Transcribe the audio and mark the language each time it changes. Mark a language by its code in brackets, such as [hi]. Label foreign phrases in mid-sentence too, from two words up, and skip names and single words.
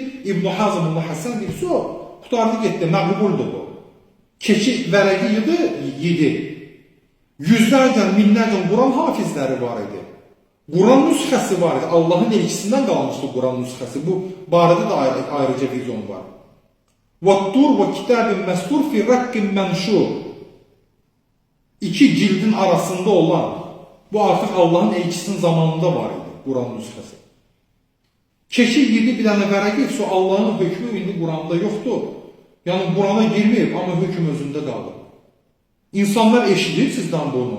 [az] İbn-i Hazm İbn-i Həsən deyib, qutardı getdi, məqbuldur bu. Keçi vərəqi yedi. Yüzlərlə, minlərlə Quran hafizləri var idi. Quran nüsxəsi var idi. Allahın elçisindən qalmışdı Quran nüsxəsi. Bu barədə də ayrıca videom var. [ar] وَالطُّرْ وَكِتَابٍ مَسْطُرْ فِي رَقٍّ مَنْشُورٍ. [az] İki cildin arasında olan, bu artıq Allahın elçisinin zamanında var idi Quran nüsxəsi. Keçi yedi bir dənə vərəqi, Allahın hökmü indi Quranda yoxdur. Yəni Qurana girməyib, amma hökm özündə qalır. İnsanlar eşidir sizdən bunu.